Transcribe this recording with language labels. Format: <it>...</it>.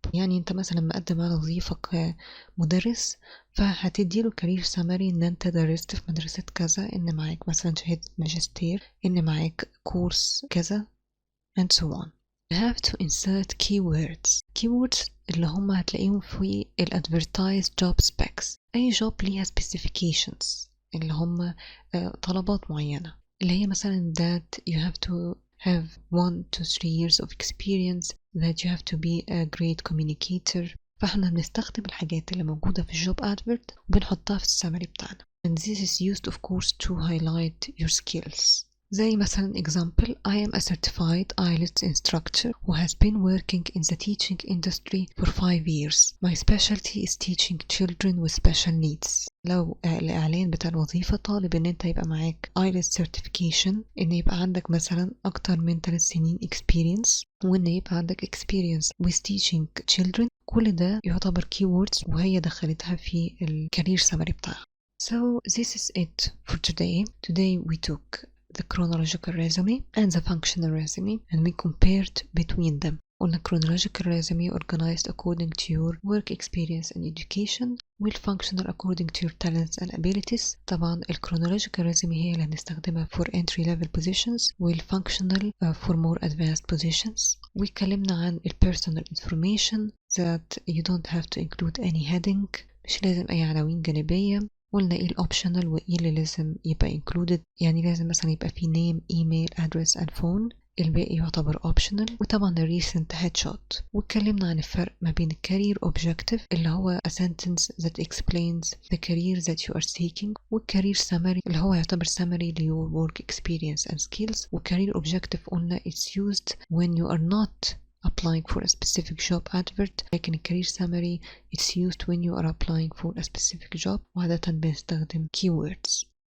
<ar>يعني انت مثلا مقدم على وظيفة كمدرس، فهتديله كارير summary ان انت درست في مدرسة كذا، ان معاك مثلا شهادة ماجستير، ان معاك كورس كذا</ar> <en>and so on. You have to insert keywords</en> <ar>اللي هم هتلاقيهم في</ar> <en>advertised job specs. أي job ليها specifications</en> <ar>اللي هم طلبات معينة، اللي هي مثلا</ar> <en>that you have to have 1 to 3 years of experience, that you have to be a great communicator.</en> <ar>فاحنا بنستخدم الحاجات اللي موجودة في الجوب advert وبنحطها في السمري بتاعنا.</ar> <en>And this is used of course to highlight your skills.</en> <ar>زي مثلا</ar> <en>example I am a certified IELTS instructor who has been working in the teaching industry for 5 years. My specialty is teaching children with special needs.</en> <ar>لو الإعلان بتاع الوظيفة طالب إن أنت يبقى معاك IELTS certification، إن يبقى عندك مثلا أكتر من 3 سنين experience، وإن يبقى عندك experience with teaching children، كل ده يعتبر keywords وهي دخلتها في الكارير summary بتاعها.</ar> <en>So this is it for today. Today we took the chronological resume and the functional resume and we compared between them.</en> <ar>قلنا</ar> <en>chronological resume organized according to your work experience and education, والfunctional according to your talents and abilities. طبعا chronological resume</en> <ar>هي اللي هنستخدمها</ar> <en>for entry level positions والfunctional for more advanced positions. واتكلمنا عن personal information that you don't have to include any heading،</en> <ar>مش لازم أي عناوين جانبية. قلنا ايه الاوبشنال وايه اللي لازم يبقى included، يعني لازم مثلا يبقى فيه</ar> <en>name, email, address and phone،</en> <ar>الباقي يعتبر optional.</ar> <en>وطبعا recent headshot.</en> <ar>واتكلمنا عن الفرق ما بين</ar> <en>الكارير objective اللي هو a sentence that explains the career that you are seeking، والكارير summary اللي هو يعتبر summary to your work experience and skills. والكارير objective قلنا it's used when you are not applying for a specific job advert، لكن الكارير summary it's used when you are applying for a specific job</en> <ar>وعادة بنستخدم</ar> <en>keywords.</en>